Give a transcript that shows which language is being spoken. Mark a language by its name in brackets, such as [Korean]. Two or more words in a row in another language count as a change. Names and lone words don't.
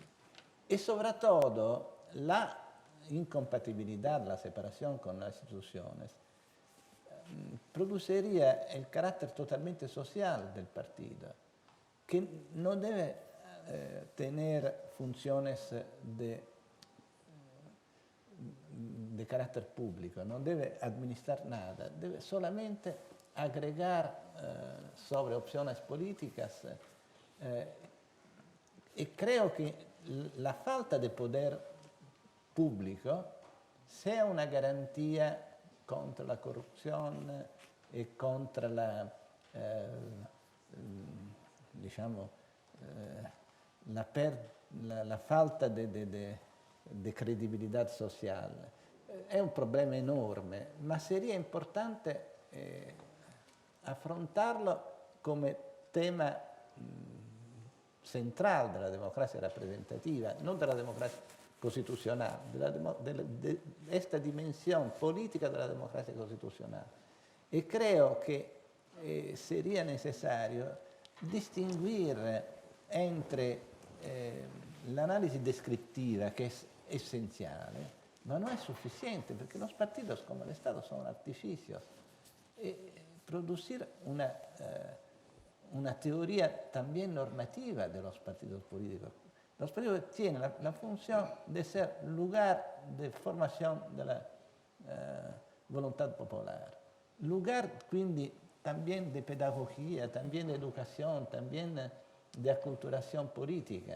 [Spanish] Y sobre todo, la incompatibilidad, la separación con las instituciones, produciría el carácter totalmente social del partido, que no debe tener funciones de carácter público, no debe administrar nada, debe solamente agregar sobre opciones políticas. Y creo que la falta de poder público sea una garantía contra la [Italian] corruzione e contra la, diciamo, la falta di credibilità sociale. È un problema enorme, ma [Spanish] sería [Italian] importante affrontarlo come [Spanish] tema central de la democracia representativa, no de la democracia constitucional, de esta dimensión política de la democracia constitucional. Y creo que sería necesario distinguir entre [Italian] l'analisi descriptiva, che è essenziale, ma non è sufficiente, perché [Spanish] los partidos como el Estado son artificios. Producir una teoría también normativa de los partidos políticos. Los partidos tienen la función de ser lugar de formación de la voluntad popular, lugar quindi también de pedagogía, también de educación, también de aculturación política.